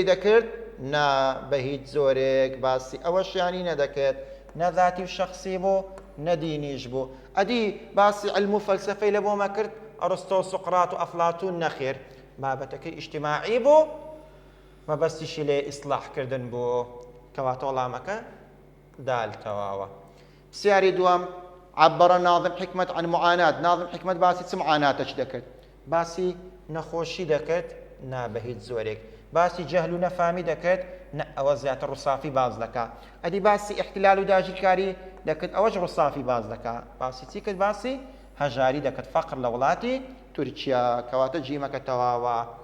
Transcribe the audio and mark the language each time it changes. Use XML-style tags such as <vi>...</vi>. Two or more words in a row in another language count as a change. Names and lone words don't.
<ckb>دەکرد نا بە هیچ زۆرێک باسی ئەوەشیانی نەدەکرد نە ذاتی و شەخسی بوو نە دینیش بوو ئەدی باسی علم و فەلسەفەی لە بۆمە کرد ئەرستۆ و سوقرات و ئەفلاتون نەخێر بابەتەکەی ئیجتیماعی بوو مەبەستیشی لێ ئیسلاحکردن بوو کەواتە وەڵامەکە دال تەواوە پرسیاری دووەم</ckb> <ar>عبر ناظم حکمت عن معانات</ar> <ckb>ناظم حکمت باسی چ معاناتەش دەکرد باسی نەخۆشی دەکرد نا بە هیچ زۆرێک باسی جەهل و نەفامی دەکرد نە ئەوە زیاتر ڕووسافی باز دەکا ئەدی باسی احتلال و داژیکاری دەکرد ئەوەش ڕووسافی باز دەکا باسی چی کرد باسی هەژاری دەکرد فەقر لە وڵاتی تورکیا کەواتە جیمەکە تەواوە</ckb>